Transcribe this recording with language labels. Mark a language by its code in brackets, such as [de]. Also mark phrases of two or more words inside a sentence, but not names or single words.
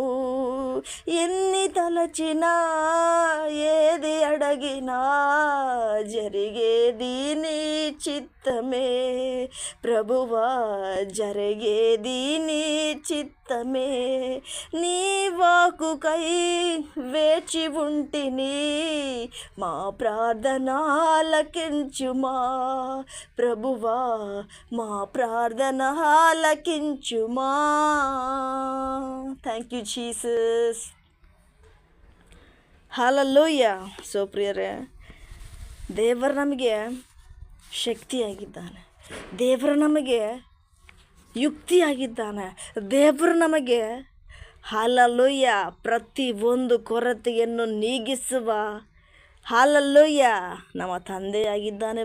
[te] ఎన్ని తలచినా ఏది అడగినా జరిగేది నీ చిత్తమే ప్రభువా, జరిగేది నీ చిత్తమే. నీ వాక్కుకై వేచి ఉంటిని, మా ప్రార్థన ఆలకించుమా ప్రభువా, మా ప్రార్థన ఆలకించుమా. [en] Thank you Jesus. [kn] ಹಲ್ಲೆಲೂಯಾ. ಸೋ ಪ್ರಿಯರೇ, ದೇವರು ನಮಗೆ ಶಕ್ತಿಯಾಗಿದ್ದಾನೆ, ದೇವರು ನಮಗೆ ಯುಕ್ತಿಯಾಗಿದ್ದಾನೆ, ದೇವರು ನಮಗೆ ಹಲ್ಲೆಲೂಯಾ ಪ್ರತಿಯೊಂದು ಕೊರತೆಯನ್ನು ನೀಗಿಸುವ ಹಲ್ಲೆಲೂಯಾ ನಮ್ಮ ತಂದೆಯಾಗಿದ್ದಾನೆ.